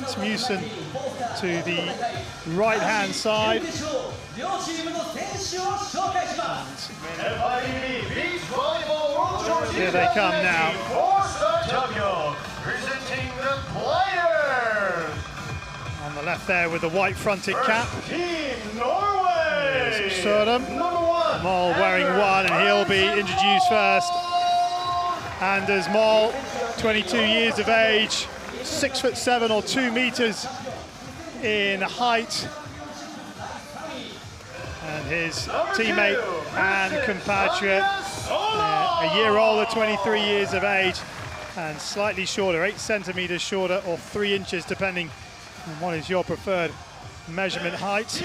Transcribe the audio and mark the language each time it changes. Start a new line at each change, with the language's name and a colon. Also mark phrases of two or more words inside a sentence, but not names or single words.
English: Musen to the right-hand side. Here they come now. Presenting the players. On the left there with the white fronted cap. Team Norway. Sørum. Mål wearing 1, and he'll be introduced first. Anders Mål, 22 years of age, 6'7" or 2 meters in height. And his teammate and compatriot, a year older, 23 years of age, and slightly shorter, 8 centimeters shorter or 3 inches, depending on what is your preferred measurement height.